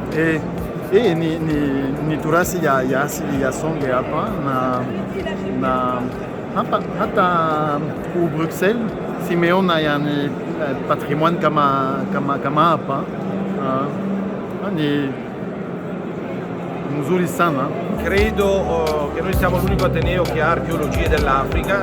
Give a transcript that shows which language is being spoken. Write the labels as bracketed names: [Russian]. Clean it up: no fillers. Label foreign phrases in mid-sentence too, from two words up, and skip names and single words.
[Swahili] Ni turasi ya asili ya Songe hapa na hata ku Bruxelles simeona yani patrimoine kama hapa ni mzuri sana. [Italian] Credo che noi siamo l'unico ateneo che ha archeologie dell'Africa.